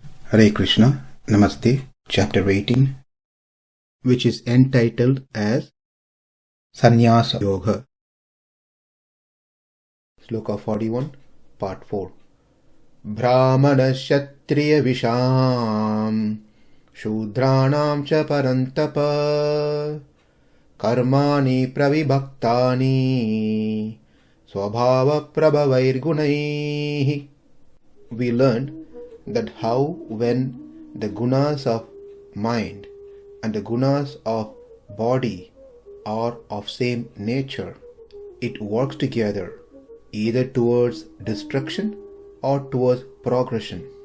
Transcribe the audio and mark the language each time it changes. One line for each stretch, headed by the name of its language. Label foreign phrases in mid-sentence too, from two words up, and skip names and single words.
Sanskrit: Hare Krishna,
English: Namaste, Chapter 18, which is entitled as Sannyasa Yoga. Sloka 41, Part 4.
Sanskrit: Brāhmaṇa-kṣatriya-viśāṁ śūdrāṇāṁ ca paran-tapa karmāṇi pravibhaktāni svabhāva-prabhavair guṇaiḥ.
English: We learned that how when the gunas of mind and the gunas of body are of same nature, it works together either towards destruction or towards progression.